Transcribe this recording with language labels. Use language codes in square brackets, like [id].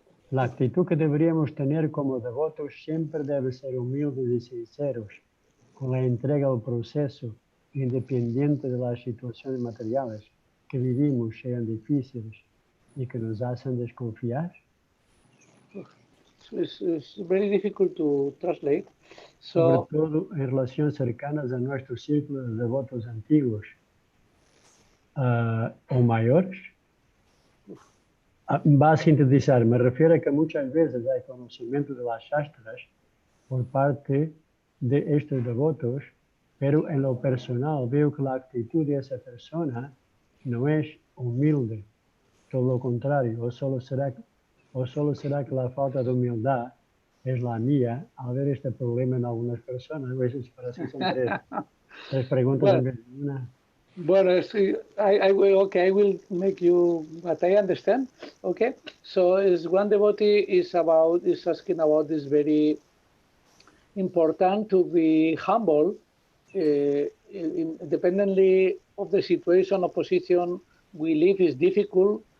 [es] La actitud que deberíamos tener como devotos siempre debe ser humildes y sinceros con la entrega al proceso, independiente de las situaciones materiales que vivimos, sean difíciles y que nos hacen desconfiar. [en] It's very difficult to translate. [es] Sobre [en] So, [es] todo en relaciones cercanas a nuestro círculo de devotos antiguos o mayores. Va a sintetizar, me refiero a que muchas veces hay conocimiento de las Shastras por parte de estos devotos, pero en lo personal veo que la actitud de esa persona no es humilde, todo lo contrario, o solo será que la falta de humildad es la mía al ver este problema en algunas personas. A veces parece que son tres preguntas en vez de una. bueno, [en] I will make you what I understand. Okay, so is one devotee is asking about this very important to be humble, independently of the situation or position we live is difficult.